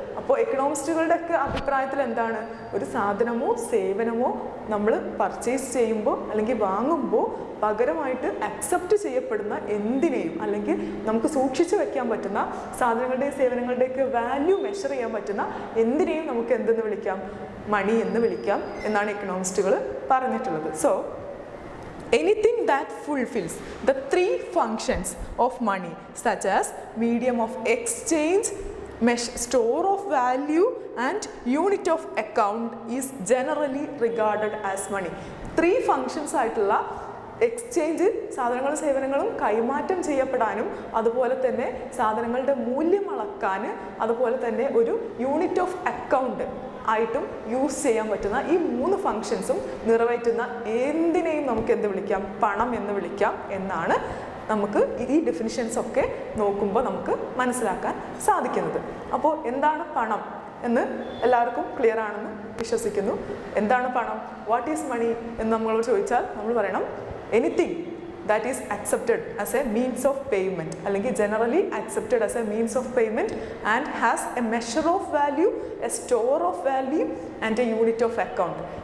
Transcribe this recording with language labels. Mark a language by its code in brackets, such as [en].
[ml] അപ്പോൾ എക്കണോമിസ്റ്റുകളുടെ ഒക്കെ അഭിപ്രായത്തിൽ എന്താണ്? ഒരു സാധനമോ സേവനമോ നമ്മൾ പർച്ചേസ് ചെയ്യുമ്പോൾ അല്ലെങ്കിൽ വാങ്ങുമ്പോൾ പകരമായിട്ട് അക്സെപ്റ്റ് ചെയ്യപ്പെടുന്ന എന്തിനേയും, അല്ലെങ്കിൽ നമുക്ക് സൂക്ഷിച്ചു വെക്കാൻ പറ്റുന്ന സാധനങ്ങളുടെയും സേവനങ്ങളുടെയൊക്കെ വാല്യൂ മെഷർ ചെയ്യാൻ പറ്റുന്ന എന്തിനേയും നമുക്ക് എന്തെന്ന് വിളിക്കാം? മണി എന്ന് വിളിക്കാം എന്നാണ് എക്കണോമിസ്റ്റുകൾ പറഞ്ഞിട്ടുള്ളത്. [en] So anything that fulfills the three functions of money such as medium of exchange, store of value and unit of account is generally regarded as money. [ml] Three functions ആയിട്ടുള്ള എക്സ്ചേഞ്ച്, സാധനങ്ങളും സേവനങ്ങളും കൈമാറ്റം ചെയ്യപ്പെടാനും അതുപോലെ തന്നെ സാധനങ്ങളുടെ മൂല്യം അളക്കാൻ, അതുപോലെ തന്നെ ഒരു യൂണിറ്റ് ഓഫ് അക്കൗണ്ട് ആയിട്ടും യൂസ് ചെയ്യാൻ പറ്റുന്ന ഈ മൂന്ന് ഫങ്ഷൻസും നിറവേറ്റുന്ന എന്തിനേയും നമുക്ക് എന്ത് വിളിക്കാം? പണം എന്ന് വിളിക്കാം എന്നാണ് നമുക്ക് ഈ ഡെഫിനിഷൻസ് ഒക്കെ നോക്കുമ്പോൾ നമുക്ക് മനസ്സിലാക്കാൻ സാധിക്കുന്നത്. അപ്പോൾ എന്താണ് പണം എന്ന് എല്ലാവർക്കും ക്ലിയർ ആണെന്ന് വിശ്വസിക്കുന്നു. എന്താണ് പണം? [en] what is money [ml] എന്ന് നമ്മളോട് ചോദിച്ചാൽ നമ്മൾ പറയണം [en] Anything that is accepted as a means of payment, അല്ലെങ്കിൽ generally accepted as a means of payment and has a measure of value, a store of value and a unit of account.